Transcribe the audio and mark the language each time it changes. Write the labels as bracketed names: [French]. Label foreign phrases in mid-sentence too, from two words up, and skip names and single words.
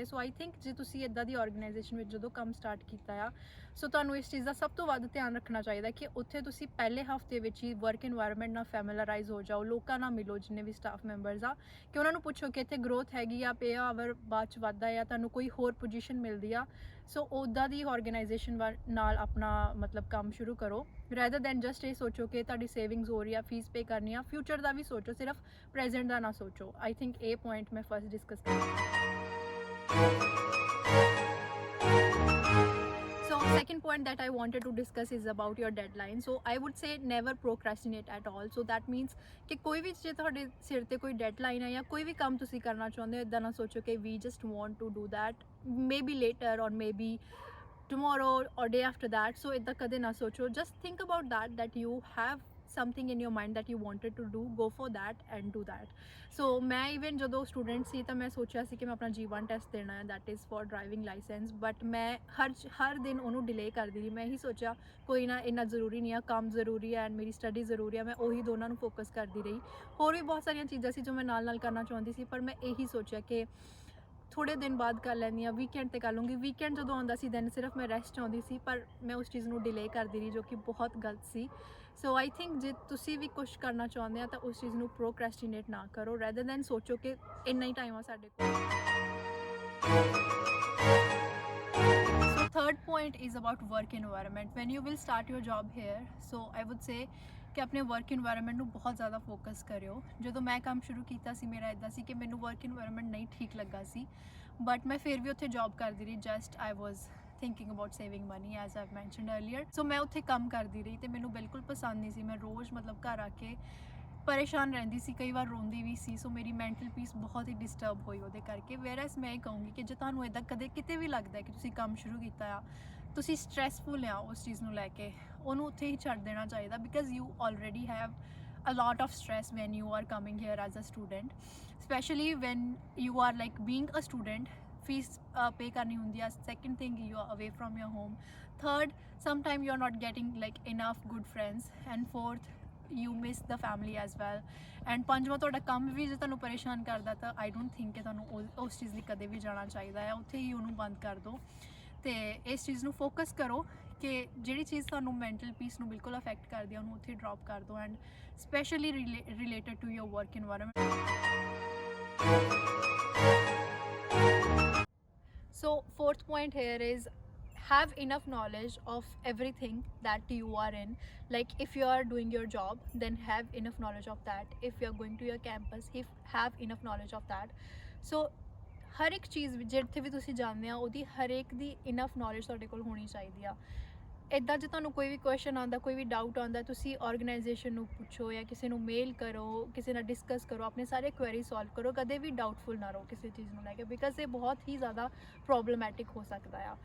[English] so I think [Punjabi] ਜੇ ਤੁਸੀਂ ਇੱਦਾਂ ਦੀ ਆਰਗੇਨਾਈਜੇਸ਼ਨ ਵਿੱਚ ਜਦੋਂ ਕੰਮ ਸਟਾਰਟ ਕੀਤਾ ਆ, ਸੋ ਤੁਹਾਨੂੰ ਇਸ ਚੀਜ਼ ਦਾ ਸਭ ਤੋਂ ਵੱਧ ਧਿਆਨ ਰੱਖਣਾ ਚਾਹੀਦਾ ਕਿ ਉੱਥੇ ਤੁਸੀਂ ਪਹਿਲੇ ਹਫਤੇ ਵਿੱਚ ਹੀ [English] work environment [Punjabi] ਨਾਲ ਫੈਮਿਲਰਾਈਜ਼ ਹੋ ਜਾਓ, ਲੋਕਾਂ ਨਾਲ ਮਿਲੋ, ਜਿੰਨੇ ਵੀ [English] staff members [Punjabi] ਆ, ਕਿ ਉਹਨਾਂ ਨੂੰ ਪੁੱਛੋ ਕਿ ਇੱਥੇ ਗਰੋਥ ਹੈਗੀ ਆ, [English] pay hour [Punjabi] ਬਾਅਦ 'ਚ ਵੱਧਦਾ ਆ, ਤੁਹਾਨੂੰ ਕੋਈ ਹੋਰ ਪੋਜੀਸ਼ਨ ਮਿਲਦੀ ਆ. ਸੋ ਉੱਦਾਂ ਦੀ ਆਰਗੇਨਾਈਜੇਸ਼ਨ ਨਾਲ ਆਪਣਾ ਮਤਲਬ ਕੰਮ ਸ਼ੁਰੂ ਕਰੋ, [English] rather than just [Punjabi] ਇਹ ਸੋਚੋ ਕਿ ਤੁਹਾਡੀ ਸੇਵਿੰਗਸ ਹੋ ਰਹੀ ਆ, [English] fees pay [Punjabi] ਕਰਨੀ ਆ. ਫਿਊਚਰ ਦਾ ਵੀ ਸੋਚੋ, ਸਿਰਫ ਪ੍ਰੈਜ਼ੈਂਟ ਦਾ ਨਾ ਸੋਚੋ. [English] I think [Punjabi] ਇਹ ਪੁਆਇੰਟ ਮੈਂ ਫਸਟ ਡਿਸਕਸ ਕਰਾਂ. [English] So second point that I wanted to discuss is about your deadline. So I would say never procrastinate at all. So that means [Punjabi] ਕਿ ਕੋਈ ਵੀ ਜੇ ਤੁਹਾਡੇ ਸਿਰ ਤੇ ਕੋਈ ਡੈਡਲਾਈਨ ਹੈ ਜਾਂ ਕੋਈ ਵੀ ਕੰਮ ਤੁਸੀਂ ਕਰਨਾ ਚਾਹੁੰਦੇ ਹੋ, ਇੱਦਾਂ ਨਾ ਸੋਚੋ ਕਿ [English] we just want to do that maybe later or maybe tomorrow or day after that. [Punjabi] So ਇੱਦਾਂ ਕਦੇ ਨਾ ਸੋਚੋ. [English] Just think about that you have something in your mind that you wanted to do, go for that and do that. [Punjabi] So ਮੈਂ even ਜਦੋਂ ਸਟੂਡੈਂਟ ਸੀ ਤਾਂ ਮੈਂ ਸੋਚਿਆ ਸੀ ਕਿ ਮੈਂ ਆਪਣਾ G1 ਟੈਸਟ ਦੇਣਾ ਹੈ, [English] that is for driving license, but [Punjabi] ਮੈਂ ਹਰ ਦਿਨ ਉਹਨੂੰ ਡਿਲੇ ਕਰਦੀ ਰਹੀ. ਮੈਂ ਇਹੀ ਸੋਚਿਆ ਕੋਈ ਨਾ, ਇੰਨਾ ਜ਼ਰੂਰੀ ਨਹੀਂ ਆ, ਕੰਮ ਜ਼ਰੂਰੀ ਹੈ ਐਂਡ ਮੇਰੀ ਸਟੱਡੀ ਜ਼ਰੂਰੀ ਹੈ, ਮੈਂ ਉਹੀ ਦੋਨਾਂ ਨੂੰ ਫੋਕਸ ਕਰਦੀ ਰਹੀ. ਹੋਰ ਵੀ ਬਹੁਤ ਸਾਰੀਆਂ ਚੀਜ਼ਾਂ ਸੀ ਜੋ ਮੈਂ ਨਾਲ ਕਰਨਾ ਚਾਹੁੰਦੀ ਸੀ, ਪਰ ਮੈਂ ਇਹੀ ਸੋਚਿਆ ਕਿ ਥੋੜ੍ਹੇ ਦਿਨ ਬਾਅਦ ਕਰ ਲੈਂਦੀ ਹਾਂ, ਵੀਕਐਂਡ 'ਤੇ ਕਰ ਲੂੰਗੀ. ਵੀਕਐਂਡ ਜਦੋਂ ਆਉਂਦਾ ਸੀ ਦੈਨ ਸਿਰਫ ਮੈਂ ਰੈਸਟ ਚਾਹੁੰਦੀ ਸੀ, ਪਰ ਮੈਂ ਉਸ ਚੀਜ਼ ਨੂੰ ਡਿਲੇ ਕਰਦੀ ਰਹੀ, ਜੋ ਕਿ ਬਹੁਤ ਗਲਤ ਸੀ. [English] so I think [Punjabi] ਜੇ ਤੁਸੀਂ ਵੀ ਕੁਛ ਕਰਨਾ ਚਾਹੁੰਦੇ ਆ ਤਾਂ ਉਸ ਚੀਜ਼ ਨੂੰ ਪ੍ਰੋਕ੍ਰੈਸਟੀਨੇਟ ਨਾ ਕਰੋ, [English] rather than [Punjabi] ਸੋਚੋ ਕਿ ਇੰਨਾ ਹੀ ਟਾਈਮ ਆ ਸਾਡੇ ਕੋਲ. [English] So third point is about work environment. When you will start your job here, so I would say [Punjabi] ਕਿ ਆਪਣੇ ਵਰਕ ਇਨਵਾਇਰਨਮੈਂਟ ਨੂੰ ਬਹੁਤ ਜ਼ਿਆਦਾ ਫੋਕਸ ਕਰਿਓ. ਜਦੋਂ ਮੈਂ ਕੰਮ ਸ਼ੁਰੂ ਕੀਤਾ ਸੀ ਮੇਰਾ ਇੱਦਾਂ ਸੀ ਕਿ ਮੈਨੂੰ [English] work environment [Punjabi] ਨਹੀਂ ਠੀਕ ਲੱਗਾ ਸੀ, ਬਟ ਮੈਂ ਫਿਰ ਵੀ ਉੱਥੇ ਜੌਬ ਕਰਦੀ ਰਹੀ. [English] just I was [Punjabi] thinking about saving money, as I've mentioned earlier. So ਮੈਂ ਉੱਥੇ ਕੰਮ ਕਰਦੀ ਰਹੀ ਤੇ ਮੈਨੂੰ ਬਿਲਕੁਲ ਪਸੰਦ ਨਹੀਂ ਸੀ. ਮੈਂ ਰੋਜ਼ ਮਤਲਬ ਘਰ ਆ ਕੇ ਪਰੇਸ਼ਾਨ ਰਹਿੰਦੀ ਸੀ, ਕਈ ਵਾਰ ਰੋਂਦੀ ਵੀ ਸੀ. ਸੋ ਮੇਰੀ [English] mental peace [Punjabi] ਬਹੁਤ ਹੀ ਡਿਸਟਰਬ ਹੋਈ ਉਹਦੇ ਕਰਕੇ. ਵੇਅਰਐਜ਼ ਮੈਂ ਇਹ ਕਹੂੰਗੀ ਕਿ ਜੇ ਤੁਹਾਨੂੰ ਇੱਦਾਂ ਕਦੇ ਕਿਤੇ ਵੀ ਲੱਗਦਾ ਕਿ ਤੁਸੀਂ ਕੰਮ ਸ਼ੁਰੂ ਕੀਤਾ ਆ, ਤੁਸੀਂ ਸਟ੍ਰੈਸਫੁਲ ਆ ਉਸ ਚੀਜ਼ ਨੂੰ ਲੈ ਕੇ, ਉਹਨੂੰ ਉੱਥੇ ਹੀ ਛੱਡ ਦੇਣਾ ਚਾਹੀਦਾ, [English] because you already have a lot of stress when you are coming here as a student, especially when you are like being a student. fees pay [Punjabi] ਕਰਨੀ ਹੁੰਦੀ ਆ, [English] second thing you are away from your home, third sometime you are not getting like enough good friends, and fourth you miss the family as well, [Punjabi] ਐਂਡ ਪੰਜਵਾਂ ਤੁਹਾਡਾ ਕੰਮ ਵੀ ਜੇ ਤੁਹਾਨੂੰ ਪਰੇਸ਼ਾਨ ਕਰਦਾ ਤਾਂ [English] I don't think [Punjabi] ਕਿ ਤੁਹਾਨੂੰ ਉਸ ਚੀਜ਼ ਲਈ ਕਦੇ ਵੀ ਜਾਣਾ ਚਾਹੀਦਾ ਹੈ, ਉੱਥੇ ਹੀ ਉਹਨੂੰ ਬੰਦ ਕਰ ਦਿਓ ਤੇ ਇਸ ਚੀਜ਼ ਨੂੰ ਫੋਕਸ ਕਰੋ ਕਿ ਜਿਹੜੀ ਚੀਜ਼ ਤੁਹਾਨੂੰ [English] mental peace [Punjabi] ਨੂੰ ਬਿਲਕੁਲ ਅਫੈਕਟ ਕਰਦੀ ਹੈ ਉਹਨੂੰ ਉੱਥੇ ਡ੍ਰੌਪ ਕਰ ਦਿਓ, [English] and specially related to your work environment. So fourth point here is have enough knowledge of everything that you are in. Like if you are doing your job, then have enough knowledge of that. If you are going to your campus, have enough knowledge of that. [Punjabi] So ਹਰ ਇੱਕ ਚੀਜ਼ ਜਿੱਥੇ ਵੀ ਤੁਸੀਂ ਜਾਂਦੇ ਆ ਉਹਦੀ ਹਰ ਇੱਕ ਦੀ [English] enough knowledge [Punjabi] ਤੁਹਾਡੇ ਕੋਲ ਹੋਣੀ ਚਾਹੀਦੀ ਆ। ਇੱਦਾਂ ਜੇ ਤੁਹਾਨੂੰ ਕੋਈ ਵੀ ਕੁਐਸਚਨ ਆਉਂਦਾ, ਕੋਈ ਵੀ ਡਾਊਟ ਆਉਂਦਾ, ਤੁਸੀਂ ਆਰਗੇਨਾਈਜੇਸ਼ਨ ਨੂੰ ਪੁੱਛੋ ਜਾਂ ਕਿਸੇ ਨੂੰ ਮੇਲ ਕਰੋ, ਕਿਸੇ ਨਾਲ ਡਿਸਕਸ ਕਰੋ, ਆਪਣੇ ਸਾਰੇ [English] query solve [Punjabi] ਕਰੋ, ਕਦੇ ਵੀ ਡਾਊਟਫੁਲ ਨਾ ਰਹੋ ਕਿਸੇ ਚੀਜ਼ ਨੂੰ ਲੈ ਕੇ, ਬਿਕਾਜ਼ ਇਹ ਬਹੁਤ ਹੀ ਜ਼ਿਆਦਾ ਪ੍ਰੋਬਲਮੈਟਿਕ ਹੋ ਸਕਦਾ ਆ।